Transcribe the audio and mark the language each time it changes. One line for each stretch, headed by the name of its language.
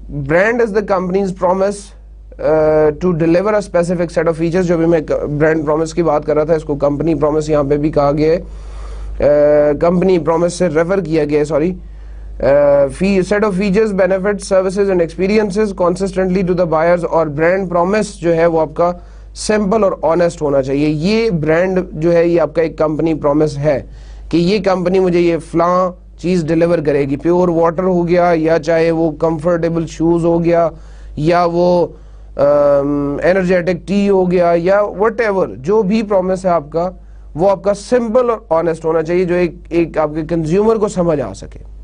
English: Brand is the company's promise to deliver a specific set of features.
Urdu: جو بھی میں brand promise کی بات کر رہا تھا اس کو کمپنی پرومس یہاں پہ بھی کہا گیا ہے, کمپنی پرومس سے ریفر کیا گیا ہے, sorry.
English: set of features, benefits, services and experiences consistently to the buyers.
Urdu: اور برانڈ پرومس جو ہے وہ آپ کا سمپل اور آنیسٹ ہونا چاہیے. یہ برانڈ جو ہے یہ آپ کا ایک کمپنی پرومس ہے کہ یہ کمپنی مجھے یہ فلاں چیز ڈیلیور کرے گی. پیور واٹر ہو گیا, یا چاہے وہ کمفرٹیبل شوز ہو گیا, یا وہ انرجیٹک ٹی ہو گیا, یا وٹ ایور جو بھی پرومس ہے آپ کا وہ آپ کا سمپل اور آنیسٹ ہونا چاہیے جو ایک آپ کے کنزیومر کو سمجھ آ سکے.